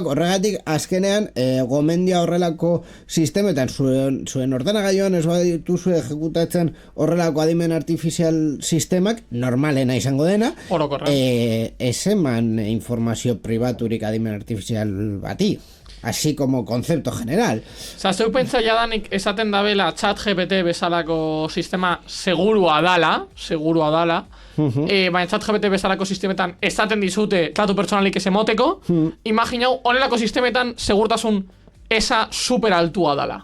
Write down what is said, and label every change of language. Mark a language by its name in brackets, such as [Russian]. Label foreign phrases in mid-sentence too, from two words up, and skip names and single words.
[Basque] Horregatik, azkenean, gomendia horrelako sistemetan, zuen ordenagailuan ez badituzu ejekutatzen horrelako adimen artifizial sistemak, normalena izango dena, ez eman informazio pribaturik adimen artifizial bati. [Spanish] Así como concepto general. [Basque] Osa, zeu pentsa jadanik esaten dabela ChatGPT bezalako sistema segurua dala, baina ChatGPT bezalako sistemetan esaten dizute datu pertsonalik ez emoteko, imaginau, honelako sistemetan segurtasun esa super altua dala.